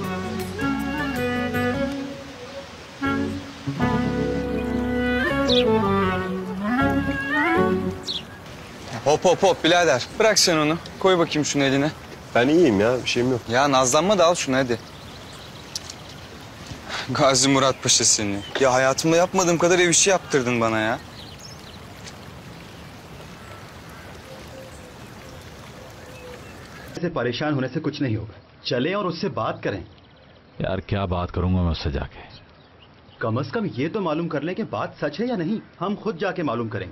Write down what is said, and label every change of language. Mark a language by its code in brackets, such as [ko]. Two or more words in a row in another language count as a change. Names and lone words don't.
[tr] Hop hop hop birader. Bırak sen onu. Koy bakayım şunu eline. Ben iyiyim ya, bir şeyim yok. Ya nazlanma da al şunu hadi. Gazi Murat Paşa seni. Ya hayatımda yapmadığım kadar ev işi yaptırdın bana ya. [hi] से परेशान होने से कुछ नहीं होगा। चलें और उससे बात करें। यार क्या बात करूंगा मैं उससे जाके? कम से कम ये तो मालूम कर लें कि बात सच है या नहीं। हम खुद जाके मालूम करेंगे।